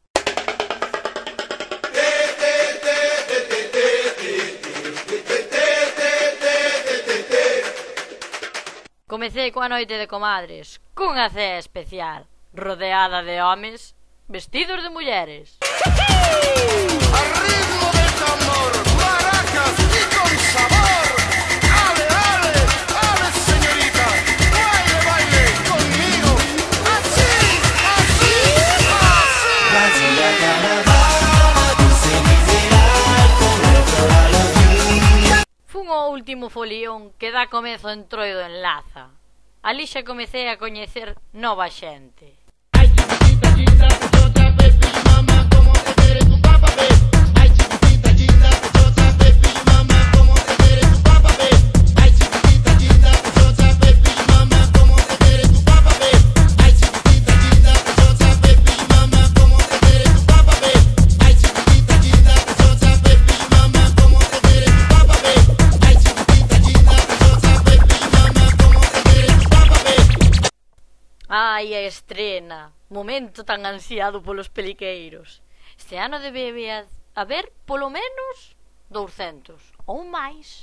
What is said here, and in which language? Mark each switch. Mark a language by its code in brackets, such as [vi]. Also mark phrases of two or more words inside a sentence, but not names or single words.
[gl] Comecei coa noite de comadres, cunha cea especial, rodeada de homes vestidos de mulleres. [es] Al ritmo del tambor, maracas y con sabor. Ale, ale, ale, señorita, baile, baile conmigo. Así, así, así. [gl] Fun o último folión que dá comezo ao Entroido en Laza. Ali xa comecei a coñecer nova xente. [es] Ay, chiquitita, linda, pechota, baby, mama, como te quiere tu papá, ve. Ay, chiquitita, linda, pechota, baby, mama, como te quiere tu papá, ve. Ay, chiquitita, linda, pechota, baby, mama, como te quiere tu papá, ve. Ay, chiquitita, linda, pechota, baby, mama, como te quiere tu papá, ve. Ay, chiquitita, linda, pechota, baby, mama, como te quiere tu papá, ve. Ay, chiquitita, linda, pechota, baby, mama, como te quiere tu papá, ve. [gl] Ai, a estrena, momento tan ansiado polos peliqueiros. Este ano debe haber polo menos 200 ou máis.